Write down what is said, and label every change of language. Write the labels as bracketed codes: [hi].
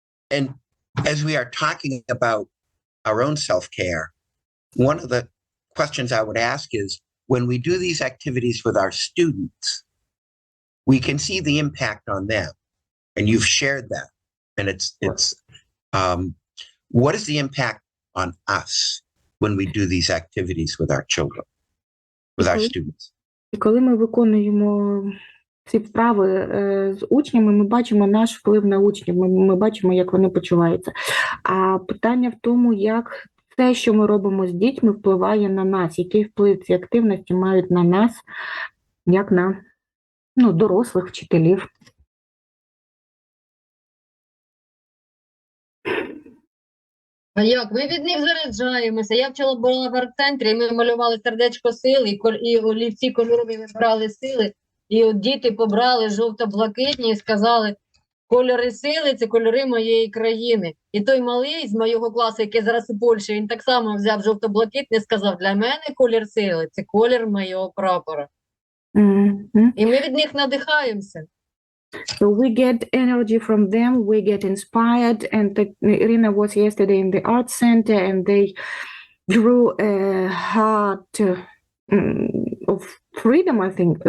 [en] And as we are talking about our own self-care, one of the questions I would ask is, when we do these activities with our students, we can see the impact on them, and you've shared that, and it's what is the impact on us when we do these activities with our children, with our students? [uk] І коли ми виконуємо ці вправи з учнями, ми бачимо наш вплив на учнів, ми бачимо, як вони почуваються. А питання в тому, як те, що ми робимо з дітьми, впливає на нас, який вплив ці активності мають на нас, як на дорослих вчителів. А як? Ми від них заряджаємося. Я вчора була в арт-центрі, і ми малювали сердечко сили, і олівці кольорові вибрали сили, і от діти побрали жовто-блакитні і сказали, кольори сили – це кольори моєї країни. І той малий з моєго класу, який зараз у Польщі, він так само взяв жовто-блакитний і сказав, для мене колір сили – це колір моєго прапора. І ми від них надихаємося. [en] So we get energy from them, we get inspired, and Irina was yesterday in the art center and they drew a heart of freedom, I think.